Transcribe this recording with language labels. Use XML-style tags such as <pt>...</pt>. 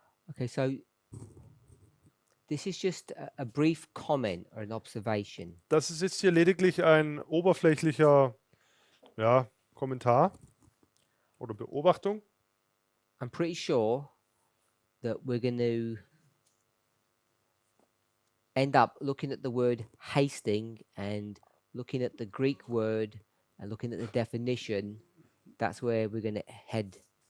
<en>okay, so this is just a brief comment or an observation.</en> <de>Das ist jetzt hier lediglich ein oberflächlicher Kommentar oder Beobachtung.</de> <en>I'm pretty sure that we're going to end up looking at the word hasting and looking at the Greek word and looking at the definition. That's where we're going to head.</en>